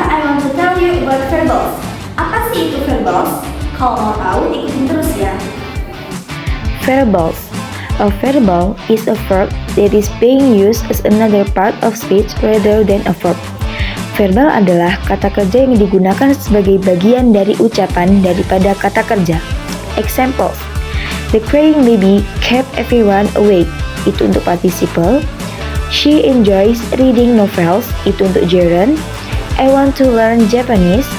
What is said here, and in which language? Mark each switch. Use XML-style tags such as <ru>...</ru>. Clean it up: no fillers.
<en>I want to tell you about verbals.</en> <id>Apa sih itu verbals? Kalau mau tahu, ikutin terus ya.</id> <en>Verbals. A verbal is a verb that is being used as another part of speech rather than a verb.</en> <id>Verbal adalah kata kerja yang digunakan sebagai bagian dari ucapan daripada kata kerja.</id> <en>Examples: the crying baby kept everyone awake.</en> <id>Itu untuk participle.</id> <en>She enjoys reading novels.</en> <id>Itu untuk gerund.</id> <en>I want to learn Japanese.</en>